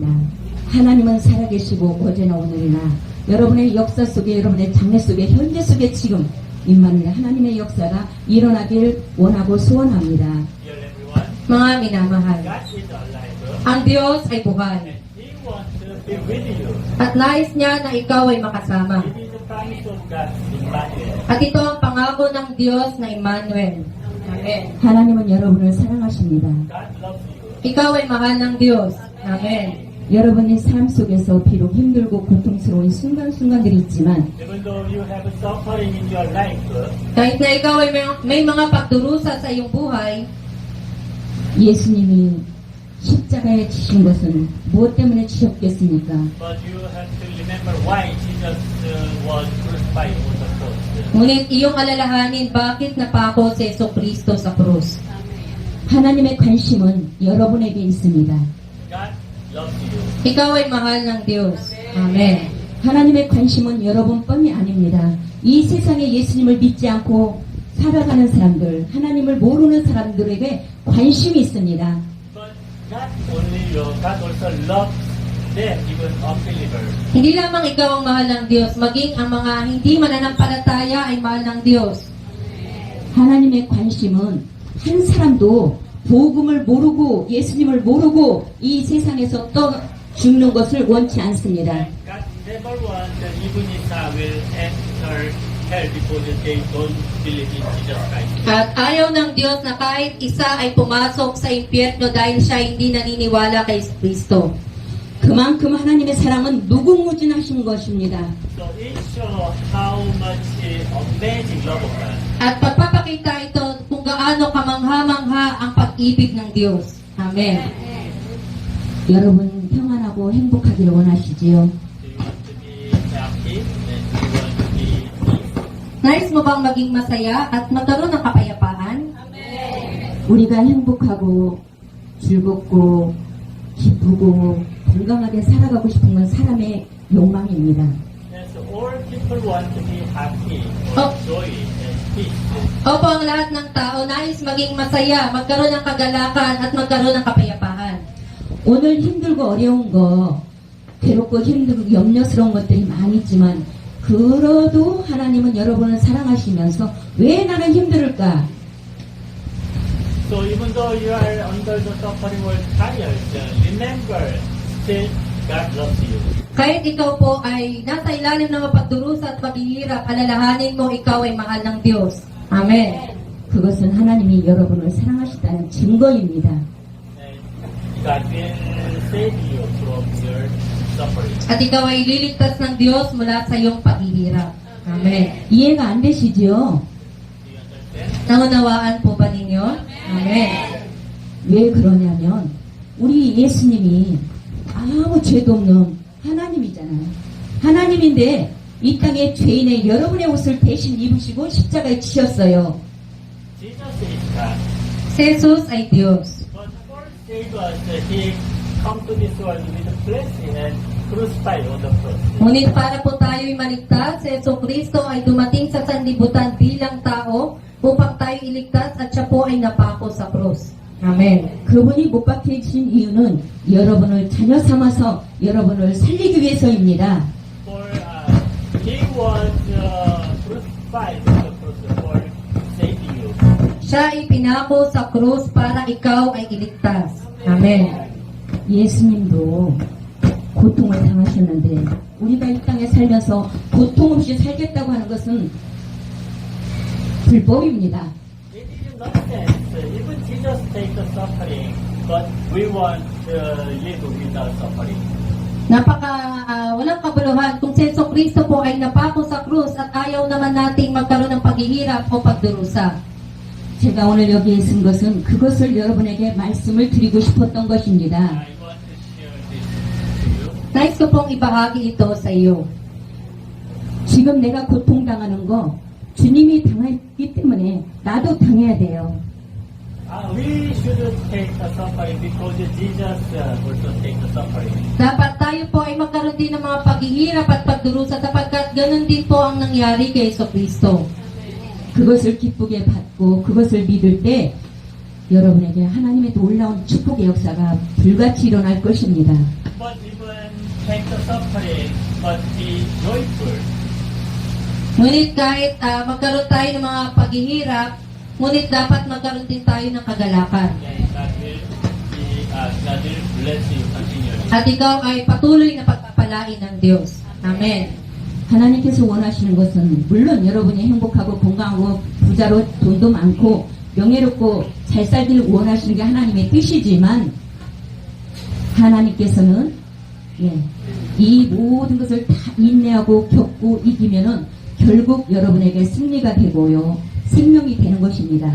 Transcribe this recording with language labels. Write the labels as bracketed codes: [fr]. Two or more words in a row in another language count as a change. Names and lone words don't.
[ko] 하나님은 살아계시고 어제나 오늘이나 여러분의 역사 속에 여러분의 장래 속에 현재 속에 지금 임마누엘 하나님의 역사가 일어나길 원하고 소원합니다. [en] Dear everyone, [tl] Mga minamahal, [en] God is alive [tl] ang Diyos ay buhay [en] and He wants to be with you. [tl] at nais niya na ikaw ay makasama. [en] It is the promise of God in Emmanuel. [tl] At ito ang pangako ng Diyos na Emmanuel. Amen. [ko] 하나님은 여러분을 사랑하십니다. [en] God loves you. [tl] Ikaw ay mahal ng Diyos. Amen. [ko] 여러분의 삶 속에서 비록 힘들고 고통스러운 순간순간들이 있지만 [en] Even though you have suffering in your life, [tl] Kahit na ikaw ay may mga pagdurusa sa iyong buhay, [ko] 예수님이 십자가에 지신 것은 무엇 때문에 지셨겠습니까? [en] but you have to remember why Jesus was crucified on the cross. [tl] ngunit iyong alalahanin bakit napako si Yesu Kristo sa krus. [ko] 하나님의 관심은 여러분에게 있습니다. [en] God loves you. [tl] Ikaw ay mahal ng Diyos. Amen. [ko] 하나님의 관심은 여러분뿐이 아닙니다. 이 세상에 예수님을 믿지 않고 살아가는 사람들, 하나님을 모르는 사람들에게 관심이 있습니다. [en] But not only you, God also loves them, even unbelievers. [tl] Hindi lamang ikaw ang mahal ng Diyos, maging ang mga hindi mananampalataya ay mahal ng Diyos. [ko] 하나님의 관심은 한 사람도 복음을 모르고 예수님을 모르고 이 세상에서 또 죽는 것을 원치 않습니다. [en] God never wants that even Isa will enter hell because they don't believe in Jesus Christ. [tl] At ayaw ng Diyos na kahit isa ay pumasok sa impyerno dahil siya hindi naniniwala kay Kristo. [ko] 그만큼 하나님의 사랑은 무궁무진하신 것입니다. [en] So it shows how much amazing love of God. [tl] At pagpapakita ito kung gaano kamangha-mangha ang pag-ibig ng Diyos. Amen. [ko] 여러분 평안하고 행복하기를 원하시지요? [en] Do you want to be happy and do you want to be peace? [tl] Nais mo bang maging masaya at magkaroon ng kapayapaan? [ko] 우리가 행복하고 즐겁고 기쁘고 건강하게 살아가고 싶은 건 사람의 욕망입니다. [en] Yes, all people want to be happy Oh. or joy and peace. [tl] Opo, ang lahat ng tao nais maging masaya, magkaroon ng kagalakan at magkaroon ng kapayapaan. [ko] 오늘 힘들고 어려운 거, 괴롭고 힘들고 염려스러운 것들이 많이 있지만 그래도 하나님은 여러분을 사랑하시면서 왜 나는 힘들을까? [en] So even though you are under the suffering or trials, remember that God loves you. [tl] Kahit ikaw po ay nasa ilalim ng pagdurusa at paghihirap, alalahanin mo ikaw ay mahal ng Diyos. Amen. [ko] 그것은 하나님이 여러분을 사랑하시다는 증거입니다. [en] And God will save you from your suffering. [tl] At ikaw ay liligtas ng Diyos mula sa iyong paghihirap. Amen. [ko] 이해가 안 되시죠? [en] Do you understand? [tl] Naunawaan po ba ninyo? Amen. [ko] 왜 그러냐면 우리 예수님이 아무 죄도 없는 하나님이잖아요. 하나님인데 이 땅에 죄인의 여러분의 옷을 대신 입으시고 십자가에 지셨어요. [en] Jesus is God. [tl] Si Jesus ay Diyos. [en] But for save us, He come to this world with flesh and crucified on the cross. [tl] Ngunit para po tayo'y maligtas, si Yesu Kristo ay dumating sa sanlibutan bilang tao upang tayo iligtas at siya po ay napako sa krus. Amen. [ko] 그분이 못 박히신 이유는 여러분을 자녀 삼아서 여러분을 살리기 위해서입니다. [en] For He was crucified on the cross for saving you. [tl] Siya ay pinako sa krus para ikaw ay iligtas. Amen. [ko] 예수님도 고통을 당하셨는데 우리가 이 땅에 살면서 고통 없이 살겠다고 하는 것은 불법입니다. [en] It is nonsense. Even Jesus takes the suffering, but we want to live without suffering. [tl] Walang kabuluhan kung si Yeso Kristo po ay napako sa krus at ayaw naman nating magkaroon ng paghihirap o pagdurusa. [ko] 제가 오늘 여기에 쓴 것은 그것을 여러분에게 말씀을 드리고 싶었던 것입니다. [en] I want to share this to you. [tl] Nais ko pong ibahagi ito sa iyo. [ko] 지금 내가 고통당하는 거 주님이 당했기 때문에 나도 당해야 돼요. [en] We should take the suffering because Jesus also take the suffering. [tl] Dapat tayo po ay magkaroon din ng mga paghihirap at pagdurusa sapagkat ganun din po ang nangyari kay Yeso Kristo. [ko] 그것을 기쁘게 받고 그것을 믿을 때 여러분에게 하나님의 놀라운 축복의 역사가 불같이 일어날 것입니다. [en] But even take the suffering, but be joyful. [tl] Ngunit kahit magkaroon tayo ng mga paghihirap, ngunit dapat magkaroon din tayo ng kagalakan. [en] And God will bless you continually. [tl] At ikaw ay patuloy na pagpapalain ng Diyos. Amen. [ko] 하나님께서 원하시는 것은 물론 여러분이 행복하고 건강하고 부자로 돈도 많고 명예롭고 잘 살기를 원하시는 게 하나님의 뜻이지만 하나님께서는 이 모든 것을 다 인내하고 겪고 이기면은 결국 여러분에게 승리가 되고요 생명이 되는 것입니다.